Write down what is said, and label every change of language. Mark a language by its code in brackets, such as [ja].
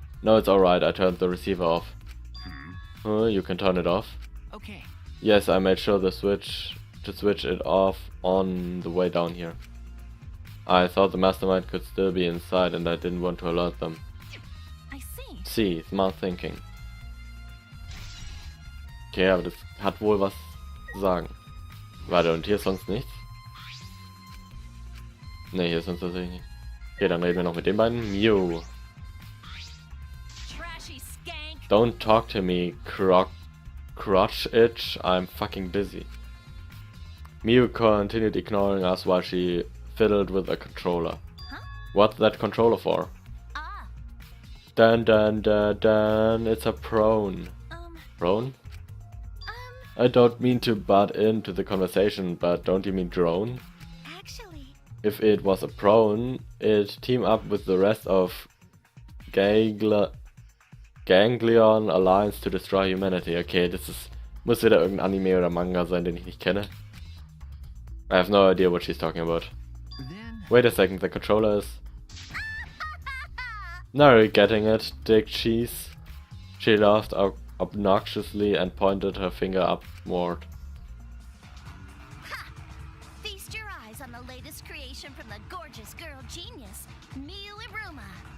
[en] No, it's alright, I turned the receiver off. You can turn it off. Okay. Yes, I made sure to switch it off on the way down here. I thought the mastermind could still be inside and I didn't want to alert them. I see. See, smart thinking. [de] Okay, aber das hat wohl was zu sagen. Warte, und hier ist sonst nichts? Ne, hier ist sonst tatsächlich nichts. Okay, dann reden wir noch mit den beiden. [en] Mew. Trashy skank. Don't talk to me, crotch itch, I'm fucking busy. Mew continued ignoring us while she fiddled with a controller. Huh? What's that controller for? Ah. Dun dun dun dun, it's a prone. Prone? I don't mean to butt into the conversation, but don't you mean drone? Actually. If it was a prone, it'd team up with the rest of Ganglion Alliance to destroy humanity. [de] Okay, muss wieder irgendein Anime oder Manga sein, den ich nicht kenne. [en] I have no idea what she's talking about. Then. Wait a second, the controller is... Now you're getting it, dick cheese. She laughed obnoxiously and pointed her finger upward. Ha! Feast your eyes on the latest creation from the gorgeous girl genius, Miu Iruma.